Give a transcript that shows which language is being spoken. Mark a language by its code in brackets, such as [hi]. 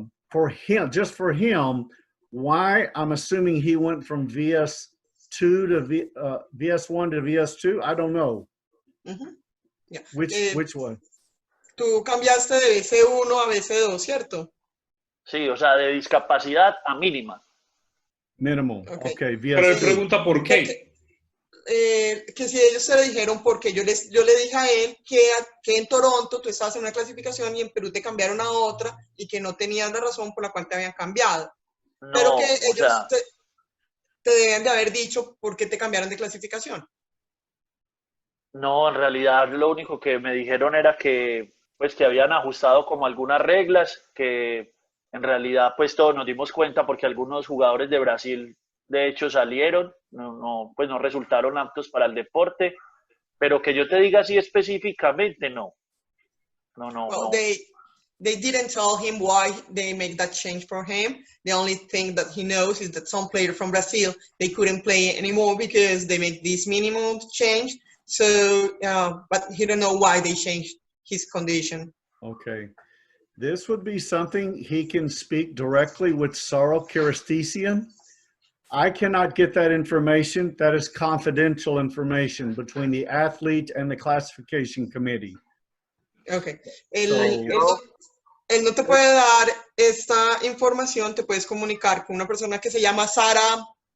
[en] For him, just for him, why I'm assuming he went from VS2 to VS1 to VS2, I don't know. Mm-hmm. Yeah. Which one? [es] Tú cambiaste de BC1 a BC2, ¿cierto? Sí, o sea, de discapacidad a mínima. [en] Minimal. Okay. [es] Pero él pregunta por qué. Que si ellos se le dijeron, porque yo le dije a él que en Toronto tú estabas en una clasificación y en Perú te cambiaron a otra y que no tenías la razón por la cual te habían cambiado. No, pero que ellos, o sea, te deben de haber dicho por qué te cambiaron de clasificación. No, en realidad lo único que me dijeron era que pues que habían ajustado como algunas reglas, que en realidad pues todos nos dimos cuenta porque algunos jugadores de Brasil de hecho salieron, pues no resultaron aptos para el deporte, pero que yo te diga así específicamente, no. [en] Well, they didn't tell him why they make that change for him. The only thing that he knows is that some players from Brazil, they couldn't play anymore because they make this minimum change. So, but he don't know why they changed his condition. Okay. This would be something he can speak directly with Saro Kiristesian. I cannot get that information. That is confidential information between the athlete and the classification committee. Okay. [es] Él no te puede dar esta información, te puedes comunicar con una persona que se llama Saro.